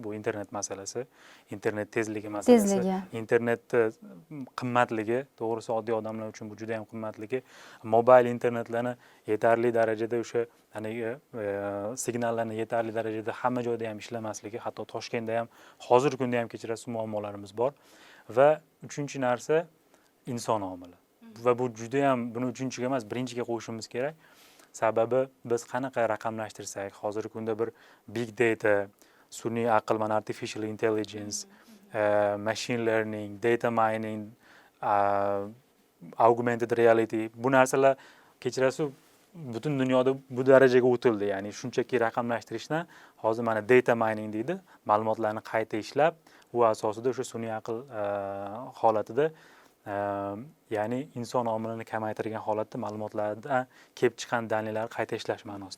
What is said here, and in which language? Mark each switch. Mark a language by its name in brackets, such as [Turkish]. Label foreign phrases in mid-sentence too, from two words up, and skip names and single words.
[Uzbek] Bu internet masalasi, internet tezligi masalasi, internetni qimmatligi, to'g'risi oddiy odamlar uchun bu juda ham qimmatligi, mobil internetlarni yetarli darajada o'sha signallarni yetarli darajada hamma joyda ham ishlamasligi, hatto Toshkentda ham hozirgi kunda ham kechirasiz muammolarimiz bor. Va uchinchi narsa inson omili. Va bu juda ham buni uchinchiga emas, birinchiga qo'yishimiz kerak. Sababi biz qanaqa raqamlashtirsak, hozirgi kunda bir [English] big data, [Uzbek] sun'iy aql, mana [English] artificial intelligence, machine learning, data mining, augmented reality, [Uzbek] bu narsalar kechirasiz butun dunyoda bu darajaga o'tildi. Ya'ni shunchaki raqamlashtirishdan hozir mana [English] data mining [Uzbek] deydi, ma'lumotlarni qayta ishlab, u asosida o'sha sun'iy aql holatida, ya'ni inson omilini kamaytirgan holatda ma'lumotlardan kelib chiqqan dalillarni qayta ishlash ma'nosida.